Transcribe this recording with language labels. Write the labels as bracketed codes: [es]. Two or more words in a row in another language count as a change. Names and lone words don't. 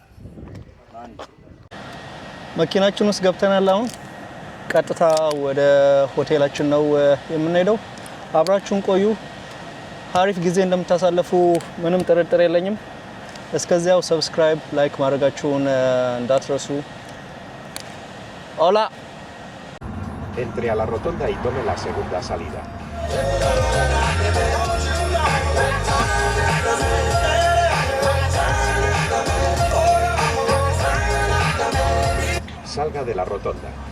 [am] መኪናችን ውስጥ ገብተናል። አሁን ቀጥታ ወደ ሆቴላችን ነው የምንሄደው። አብራችሁን ቆዩ። አሪፍ ጊዜ እንደምታሳልፉ ምንም ጥርጥር የለኝም። እስከዚያው ሰብስክራይብ፣ ላይክ ማድረጋችሁን እንዳትረሱ። ኦላ [es] Entre a la rotonda y tome la segunda salida. Salga de la rotonda.